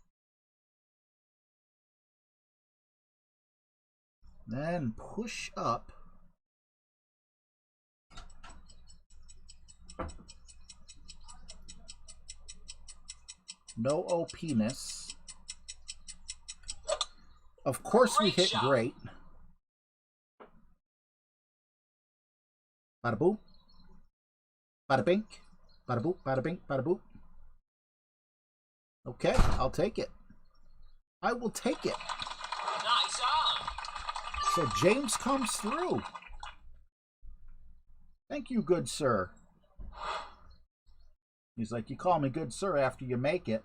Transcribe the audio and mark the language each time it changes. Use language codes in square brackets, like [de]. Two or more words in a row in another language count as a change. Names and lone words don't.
[en] Then push up. No OP-ness. Of course we hit great. Bada boop. Bada bink. Bada boop, bada bink, bada boop. Okay, I'll take it. I will take it. Nice on. So James comes through. Thank you, good sir. He's like, "You call me good sir after you make it."